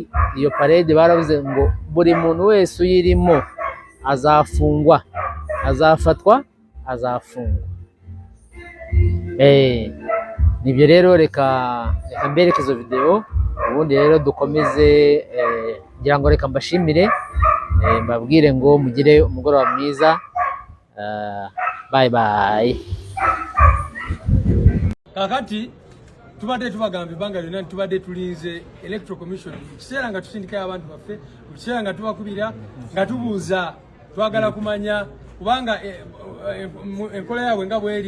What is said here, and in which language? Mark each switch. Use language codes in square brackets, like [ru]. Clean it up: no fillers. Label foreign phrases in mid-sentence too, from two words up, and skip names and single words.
[rw] Iyo parade baravuze ngo buri muntu wese uyirimo azafungwa, azafatwa, azafungwa. Nibyo rero, reka mbereke izo video, ubundi rero dukomeze. Ngira ngo reka mbashimire, mbabwire ngo mugire umugoroba mwiza. [en] Bye bye. [lg] Kakati tubadde tubagambe banga lyonna tubadde tulinze Electoral Commission kiseera nga tusindikayo abantu baffe, kiseera nga tubakubira nga tubuuza, twagala kumanya kubanga enkola yaabwe nga bweri.